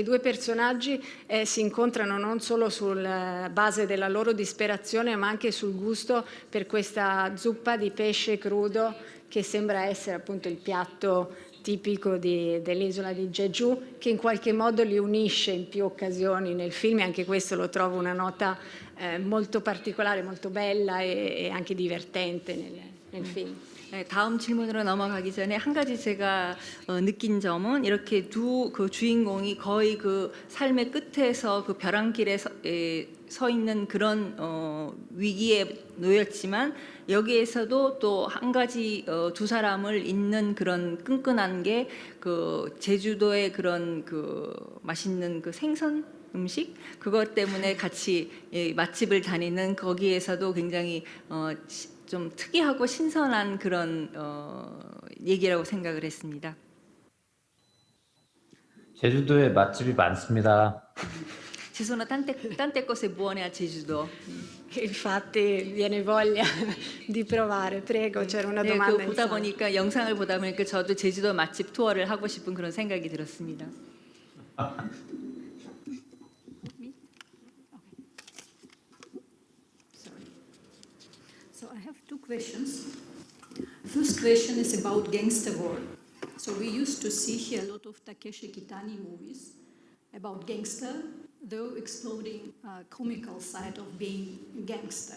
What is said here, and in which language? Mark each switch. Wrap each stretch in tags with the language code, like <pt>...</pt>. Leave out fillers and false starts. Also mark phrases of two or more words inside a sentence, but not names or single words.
<it>2 personaggi si incontrano non solo sulla base della loro disperazione ma anche sul gusto per questa zuppa di pesce crudo che sembra essere appunto il piatto tipico dell'isola di Jeju, che in qualche modo li unisce in più occasioni nel film, e anche questo lo trovo una nota molto particolare, molto bella e anche divertente nel film.</it> <ko>다음 질문으로 넘어가기 전에 한 가지 제가 느낀 점은 이렇게 두 그 주인공이 거의 그 삶의 끝에서 그 벼랑길에 서 있는 그런 위기에 놓였지만 여기에서도 또 한 가지 두 사람을 잇는 그런 끈끈한 게 그 제주도의 그런 그 맛있는 그 생선 음식 그것 때문에 같이 맛집을 다니는 거기에서도 굉장히 좀 특이하고 신선한 그런 얘기라고 생각을 했습니다. 제주도에 맛집이 많습니다.</ko> <it>ci sono tante cose buone a Jeju-do. Infatti viene voglia di provare. Prego, c'era una domanda.</it> <ko>보다 보니까 영상을 보다 보니까 저도 제주도 맛집 투어를 하고 싶은 그런 생각이 들었습니다.</ko> <en>So I have two questions. First question is about gangster war. So we used to see here a lot of Takeshi Kitani movies about gangster, though exploring comical side of being a gangster.</en>